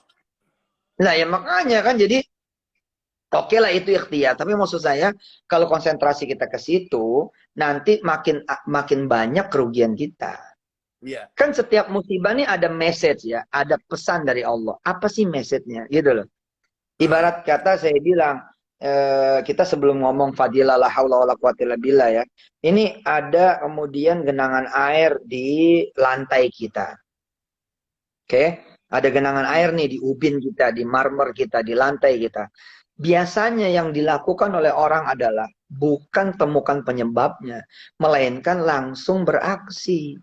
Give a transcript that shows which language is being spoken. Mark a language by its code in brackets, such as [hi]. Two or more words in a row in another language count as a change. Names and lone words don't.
[id] nah ya makanya kan jadi oke lah itu ikhtiar, tapi maksud saya kalau konsentrasi kita ke situ, nanti makin banyak kerugian kita. Iya. Kan setiap musibah ini ada message ya, ada pesan dari Allah. Apa sih message-nya? Gitu loh. Ibarat kata saya bilang, kita sebelum ngomong fadilah [ar] لا حول ولا قوة إلا بالله [id] ya. Ini ada kemudian genangan air di lantai kita. Oke? Ada genangan air nih di ubin kita, di marmer kita, di lantai kita. Biasanya yang dilakukan oleh orang adalah bukan temukan penyebabnya, melainkan langsung beraksi.